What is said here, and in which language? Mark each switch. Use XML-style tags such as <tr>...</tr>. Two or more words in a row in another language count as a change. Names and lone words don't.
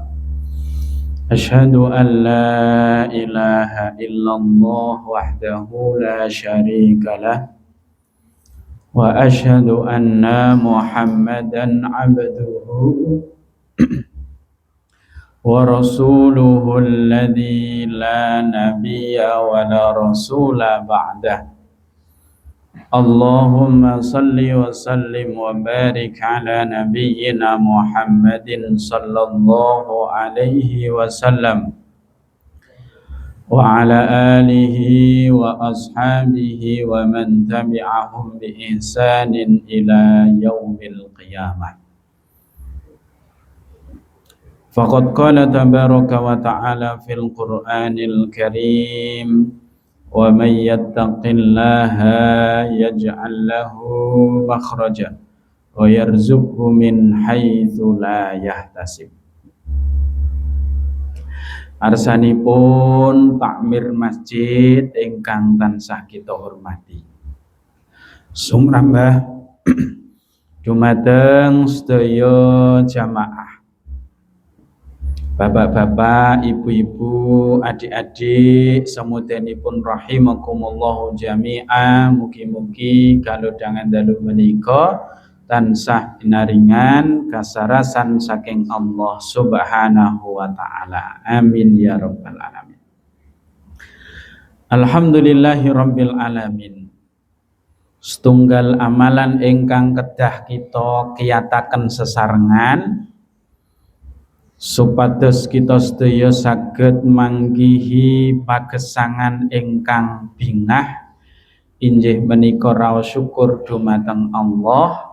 <ar>أشهد أن لا إله إلا الله وحده لا شريك له وأشهد أن محمدا عبده ورسوله الذي لا نبي ولا رسول بعده. اللهم صل وسلم وبارك على نبينا محمد صلى الله عليه وسلم وعلى آله وأصحابه ومن تبعهم بإحسان إلى يوم القيامة. فقد قال تبارك وتعالى في القرآن الكريم ومن يتق الله يجعل له مخرجا ويرزقه من حيث لا يحتسب.</ar> <jv>Arsanipun takmir masjid ingkang tansah kita hormati. Sumrambah dumateng sedaya jamaah, bapak-bapak, ibu-ibu, adik-adik, semudayanipun</jv> <ar>رحمكم الله جميعا.</ar> <jv>Mugi-mugi kalodhangan dalu menika tansah binaringan kasarasan saking</jv> <ar>الله سبحانه وتعالى. آمين يا رب العالمين. الحمد لله رب العالمين.</ar> <jv>Setunggal amalan ingkang kedah kita kiyataken sesarengan supados kita sedaya saged manggihi pagesangan ingkang bingah inggih menika raos syukur dumateng Allah.</jv>